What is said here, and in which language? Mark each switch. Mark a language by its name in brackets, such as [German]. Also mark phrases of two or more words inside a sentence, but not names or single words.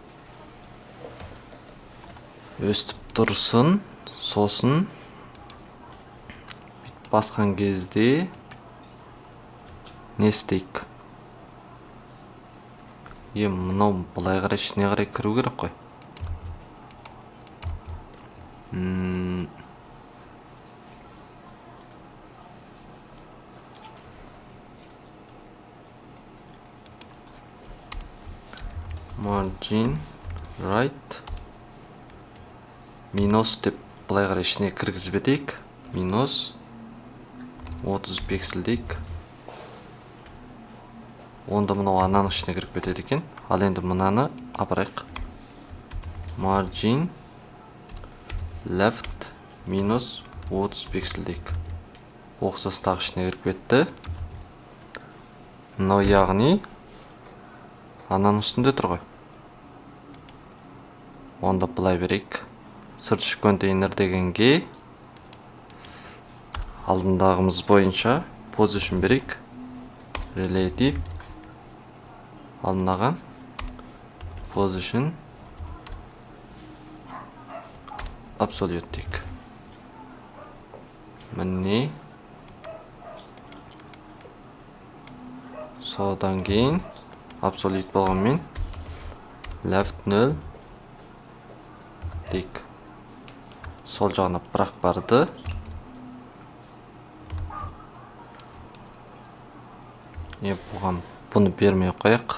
[Kazakh] Өстіп тұрсын, сосын басқан кезде не істейік? Мынау былай қарай ішіне қарай кіру керек қой. [English] Margin right [Kazakh] минус деп былай қарай ішіне кіргізіп етейік. Минус 30 пиксель дейік. Онда мынау ананың ішіне кіріп кетеді екен. Ал енді мынаны апарайық. [English] Margin left [Kazakh] минус 30 пиксель дейік. Оқсастағы ішіне кіріп кетті. Мынау яғни ананың үстінде тұр ғой. Онда былай берейік. [English] Search container [Kazakh] дегенге алдындағымыз бойынша position берейік. [English] Relative алдынаған position absolute дейік. [Kazakh] Міне содан кейін absolute болғанмен left 0 дейік. Сол жағына бірақ барды. Бұны бермей қояйық.